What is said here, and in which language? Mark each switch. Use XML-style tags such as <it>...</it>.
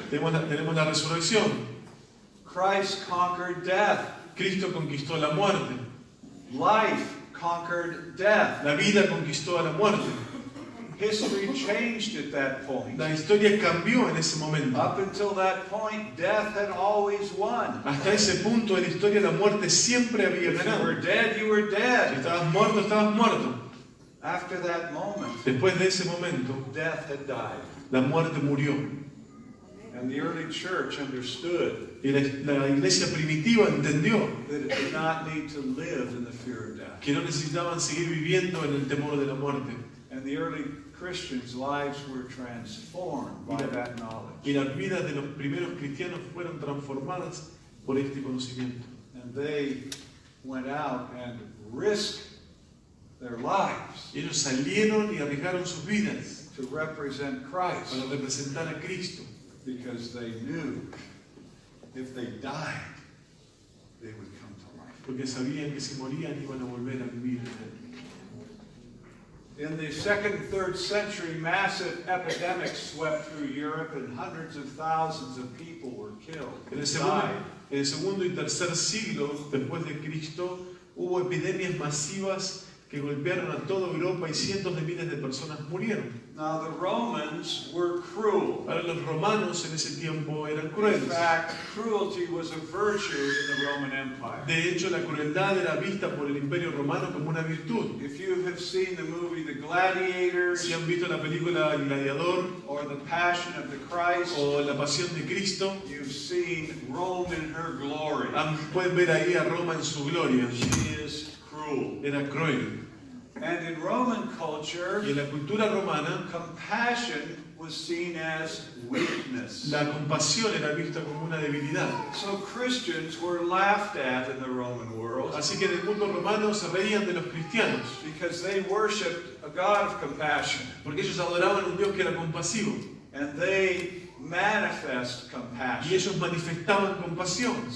<es>Tenemos la resurrección.</es> <en>Christ conquered death.</en> <es>Cristo conquistó la muerte.</es> <en>Life conquered death.</en> <es>La vida conquistó a la muerte.</es> <en>History changed at that point.</en> <es>La historia cambió en ese momento.</es> <en>Up until that point, death had always won.</en> <es>Hasta ese punto en la historia la muerte siempre había</es> <en>If you</en> <es>ganado.</es> <en>were dead, you were</en> <es>Si</es> <en>dead.</en> <es>estabas muerto, estabas muerto.</es> <en>After that moment,</en> <es>Después de ese momento,</es> <en>death had died.</en> <es>la muerte murió.</es> <en>And the early church understood</en> <es>Y la iglesia primitiva entendió</es> <en>that it did not need to live in the fear of death.</en> <es>que no necesitaban seguir viviendo en el temor de la muerte.</es> <en>And the early Christians' lives were transformed by that knowledge.</en> <es>Y las vidas de los primeros cristianos fueron transformadas por este conocimiento.</es> <en>And they went out and risked their lives</en> <es>Y ellos salieron y arriesgaron sus vidas</es> <en>to represent</en> <es>para</es> <en>Christ</en> <es>representar a Cristo.</es> <en>because they knew if they died, they would come to life.</en> <es>Porque sabían que si morían iban a volver a vivir.</es> <en>In the 2nd and 3rd century, massive epidemics swept through Europe and hundreds of thousands of people were killed.</en> <es>En el</es> <en>Died.</en> <es>segundo y tercer siglo después de Cristo hubo epidemias masivas que golpearon a toda Europa y cientos de miles de personas murieron.</es> <en>Now the Romans were cruel.</en> <es>Ahora los romanos en ese tiempo eran</es> <en>In</en> <es>crueles.</es> <en>fact, cruelty was a virtue in the Roman Empire.</en> <es>De hecho, la crueldad era vista por el Imperio Romano como una virtud.</es> <en>If you have seen the movie The Gladiators</en> <es>Si han visto la película El Gladiador</es> <en>or The Passion of the Christ,</en> <es>o La Pasión de Cristo,</es> <en>you've seen Rome in her glory.</en> <es>pueden ver ahí a Roma en su gloria.</es> <en>She is cruel.</en> <es>Era cruel.</es> <en>And in Roman culture,</en> <es>Y en la cultura romana,</es> <en>compassion was seen as weakness.</en> <es>la compasión era vista como una debilidad.</es> <en>So Christians were laughed at in the Roman world</en> <es>Así que en el mundo romano se reían de los cristianos,</es> <en>because they worshipped a God of compassion.</en> <es>porque ellos adoraban a un Dios que era compasivo.</es> <en>And they manifest</en> <es>Y</es> <en>compassion.</en> <es>ellos manifestaban compasión.</es>